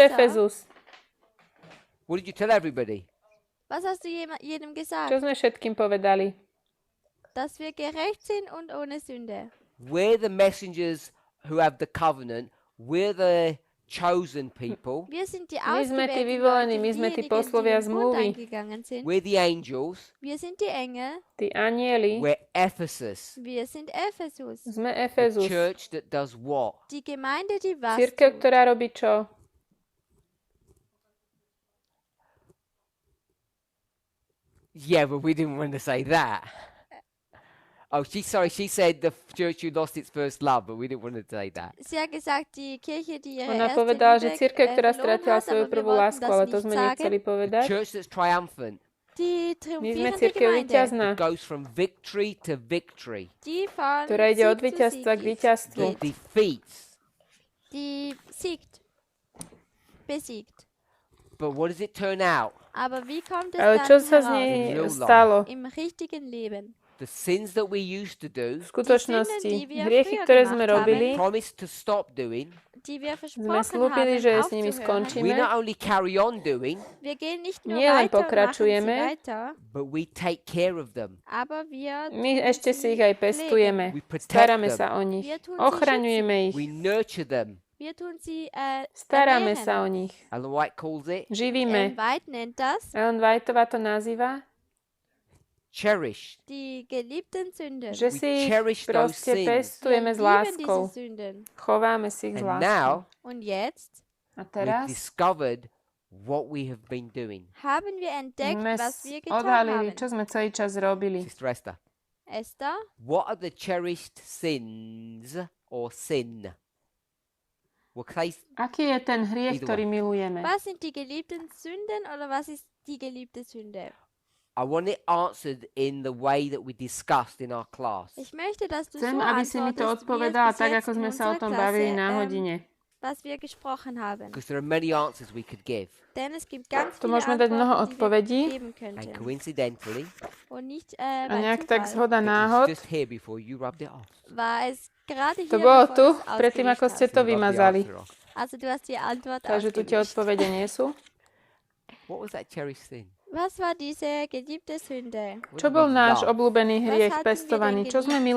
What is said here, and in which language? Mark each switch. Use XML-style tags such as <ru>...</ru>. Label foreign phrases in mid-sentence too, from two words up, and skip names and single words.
<de>Epheser?</de> <sk>Efezus.</sk> <en>What did you tell everybody?</en> <de>Was hast du jedem gesagt?</de> <sk>Čo sme všetkým povedali?</sk> <de>Dass wir gerecht sind und ohne Sünde.</de> <en>We're the messengers who have the covenant. We're the chosen people.</en> <de>Wir sind die</de> <sk>My sme tí</sk> <de>ausgewählten</de> <sk>vyvolení,</sk> <de>Leute,</de> <sk>my sme tí</sk> <de>diejenigen, die</de> <sk>poslovia</sk> <de>den Bund</de> <sk>zmluvy.</sk> <de>eingegangen sind.</de> <en>We're the angels.</en> <de>Wir sind die Engel.</de> <sk>Tí anieli.</sk> <en>We're Ephesus.</en> <de>Wir sind Ephesus.</de> <sk>Sme</sk> <en>The</en> <sk>Efezus.</sk> <en>church that does what?</en> <de>Die Gemeinde, die was</de> <sk>Cirkev,</sk> <de>tut.</de> <sk>ktorá robí čo?</sk> <en>Yeah, but we didn't want to say that. Oh, she said the church who lost its first love, but we didn't want to say that.</en> <de>Sie hat gesagt, die Kirche, die ihre</de> <sk>Ona</sk> <de>erste</de> <sk>povedala, že</sk> <de>Liebe</de> <sk>cirkev, ktorá</sk> <de>verloren</de> <sk>stratila</sk> <de>hat,</de> <sk>svoju</sk> <de>aber wir</de> <sk>prvú</sk> <de>wollten</de> <sk>lásku,</sk> <de>das</de> <sk>ale to</sk> <de>nicht</de> <sk>sme</sk> <de>sagen.</de> <sk>nechceli</sk> <en>The</en> <sk>povedať.</sk> <en>church that's triumphant.</en> <de>Die</de> <sk>My sme</sk> <de>triumphierende</de> <sk>cirkev</sk> <de>Gemeinde,</de> <sk>víťazná,</sk> <en>It goes from victory to victory.</en> <de>die von</de> <sk>ktorá ide od</sk> <de>Sieg zu</de> <sk>víťazstva k</sk> <de>Sieg</de> <sk>víťazstvu.</sk> <en>That defeats.</en> <de>die siegt, besiegt.</de> <en>But what does it turn out?</en> <de>Aber wie kommt es</de> <sk>Ale čo</sk> <de>dann</de> <sk>sa z</sk> <de>heraus?</de> <sk>nej</sk> <en>In real life.</en> <sk>stalo?</sk> <de>Im richtigen Leben.</de> <en>The sins that we used to do,</en> <sk>V skutočnosti,</sk> <de>die wir</de> <sk>hriechy,</sk> <de>früher</de> <sk>ktoré sme</sk> <de>gemacht haben,</de> <sk>robili,</sk> <en>promised to stop doing,</en> <de>die wir</de> <sk>sme</sk> <de>versprochen</de> <sk>slúbili,</sk> <de>haben,</de> <sk>že s nimi</sk> <de>aufzuhören.</de> <en>we</en> <sk>skončíme.</sk> <en>not only carry on doing,</en> <de>Wir gehen nicht nur</de> <sk>Nie len</sk> <de>weiter und machen sie</de> <sk>pokračujeme,</sk> <de>weiter,</de> <en>but we take care of them.</en> <de>aber wir</de> <sk>My</sk> <de>tun</de> <sk>ešte</sk> <de>sie</de> <sk>si ich aj</sk> <de>pflegen.</de> <sk>pestujeme.</sk> <en>We protect</en> <sk>Staráme</sk> <en>them.</en> <sk>sa o nich.</sk> <de>Wir tun sie</de> <sk>Ochraňujeme</sk> <en>We</en> <sk>ich.</sk> <en>nurture them.</en> <de>Wir tun sie</de> <sk>Staráme</sk> <de>ernähren.</de> <sk>sa o nich.</sk> <en>Ellen White calls it</en> <sk>Živíme.</sk> <de>White nennt das</de> <sk>Ellen Whiteová to nazýva,</sk> <en>cherished.</en> <de>die geliebten Sünden.</de> <sk>že</sk> <en>We</en> <sk>si ich</sk> <en>cherish those</en> <sk>proste</sk> <en>sins.</en> <sk>pestujeme s</sk> <de>lieben</de> <sk>láskou.</sk> <de>diese Sünden.</de> <sk>Chováme si ich s</sk> <en>And</en> <sk>láskou.</sk> <en>now</en> <de>Und jetzt</de> <sk>A</sk> <en>we've</en> <sk>teraz</sk> <en>discovered what we have been doing.</en> <de>haben wir entdeckt,</de> <sk>sme</sk> <de>was wir getan</de> <sk>odhalili,</sk> <de>haben.</de> <sk>čo sme celý čas robili.</sk> <en>Sister Esther, Esther, what are the cherished sins or sin? Well,</en> <sk>Aký je ten hriech,</sk> <en>Either</en> <sk>ktorý milujeme?</sk> <de>was sind die geliebten Sünden oder was ist die geliebte Sünde?</de> <en>I want it answered in the way that we discussed in our class.</en> <de>Ich möchte, dass du</de> <sk>Chcem,</sk> <de>so</de> <sk>aby si mi to</sk> <de>antwortest, wie es</de> <sk>odpovedala</sk> <de>bis</de> <sk>tak,</sk> <de>jetzt</de> <sk>ako</sk> <de>in</de> <sk>sme sa o</sk> <de>unserer</de> <sk>tom</sk> <de>Klasse,</de> <sk>bavili na hodine.</sk> <de>was wir gesprochen haben.</de> <en>Because there are many answers we could give.</en> <de>Denn es gibt ganz</de> <sk>Tu</sk> <de>viele</de> <sk>môžeme dať mnoho</sk> <de>Antworten, die wir</de> <sk>odpovedí</sk> <de>geben</de> <en>And</en> <de>könnten.</de> <en>coincidentally,</en> <de>Und nicht</de> <sk>a</sk> <de>bei</de> <sk>nejak tak</sk> <de>Zufall.</de> <sk>zhoda</sk> <en>it</en> <sk>náhod.</sk> <en>was just here before you rubbed it off.</en> <de>War es gerade hier,</de> <sk>To bolo</sk> <de>bevor</de> <sk>tu,</sk> <de>du es</de> <sk>predtým ako</sk> <de>ausgewischt</de> <sk>ste</sk> <de>hast.</de> <sk>to</sk> <en>You rubbed the</en> <sk>vymazali.</sk> <en>answer off.</en> <de>Also du hast die Antwort</de> <sk>Takže tu tie</sk> <de>ausgewischt.</de> <sk>odpovede nie sú.</sk> <en>What was that cherished sin?</en> <de>Was war diese geliebte Sünde?</de> <en>What</en> <sk>Čo</sk> <en>did</en> <sk>bol</sk> <en>we</en> <sk>náš</sk> <en>love?</en> <sk>obľúbený hriech</sk> <de>hatten wir</de> <sk>pestovaný?</sk> <de>denn</de> <sk>Čo sme</sk> <de>geliebt?</de>